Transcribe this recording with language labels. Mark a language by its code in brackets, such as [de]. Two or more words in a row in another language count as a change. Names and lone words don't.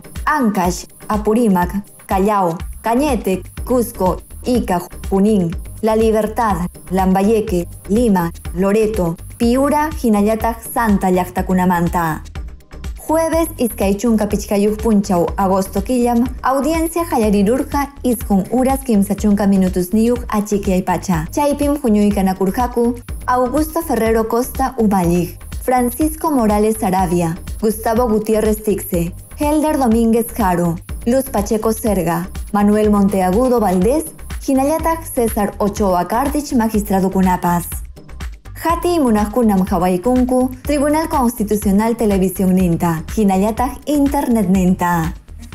[qu] Ancash, Apurímac, Callao, Cañete, Cusco, Ica, Junín, La Libertad, Lambayeque, Lima, Loreto, Piura, Hinallatak, Santa Llaqtakunamanta. Jueves iskay chunka pichkayuq punchaw agosto killam audiencia hallarirurqa iskun uras kimsa chunka minutos niyuq achikyaypacha. Chaypim huñuykanakurqaku Augusto Ferrero Costa Umalliq, Francisco Morales Arabia, Gustavo Gutiérrez Tixe, Helder Domínguez Jaro, Luz Pacheco Serga, Manuel Monteagudo Valdés, Hinallatak César Ochoa Cardich magistrado kunapas. Hati munajkunam hawaykunku Tribunal Constitucional Televisión ninta, Hinallatak Internet ninta.